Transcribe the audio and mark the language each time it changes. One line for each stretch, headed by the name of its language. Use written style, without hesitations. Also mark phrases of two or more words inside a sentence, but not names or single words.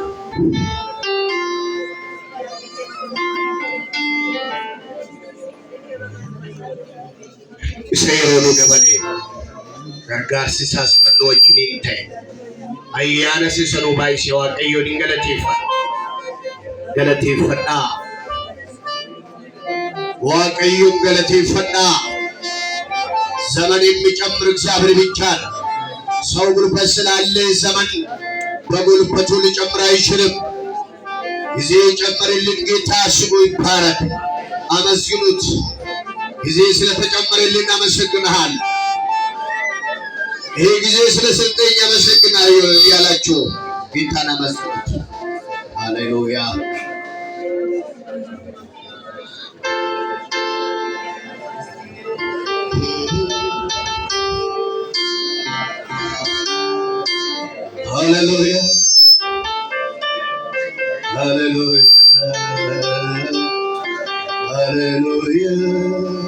Oromo: Isa yeroo nuu dabale gargaarsi isaas kan nu wajjiniin ta'e. Ayyaana isa nuu baay'ise Waaqayyoon galateeffadha. Galateeffadhaa. Waaqayyoon galateeffadhaa.
Amharic: ዘመን የሚጨምር እግዚአብሔር ብቻ ነው። ሰው ጉልበት ስላለ ዘመን በጉልበቱ ሊጨምር አይችልም። ጊዜ የጨመረልን ጌታ ስሙ ይባረክ። አመስግኑት። ጊዜ ስለተጨመረልን አመሰግናለሁ። ይሄ ጊዜ ስለሰጠኝ አመሰግናለሁ ያላችሁ ጌታን አመስግኑት። ሃሌሉያ። Hallelujah, hallelujah, hallelujah.